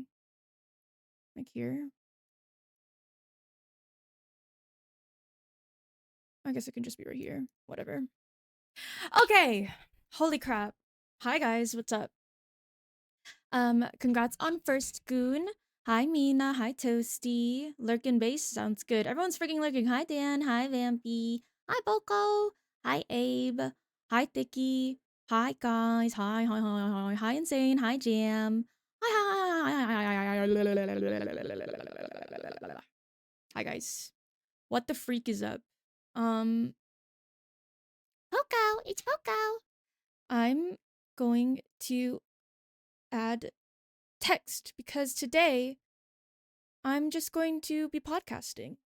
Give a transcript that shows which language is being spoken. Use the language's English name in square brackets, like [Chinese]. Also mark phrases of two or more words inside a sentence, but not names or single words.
[English] Like here? I guess it can just be right here. Whatever. Okay. Holy crap. Hi guys, what's up? Congrats on first goon. Hi Mina, hi Toasty. Lurkin base sounds good. Everyone's freaking lurking. Hi Dan, hi Vampy, hi Boko, hi Abe, hi Thicky, hi guys, hi Insane, hi Jam. Hi guys. What the freak is up? Um Poco, it's Poco. I'm going to add text because today I'm just going to be podcasting.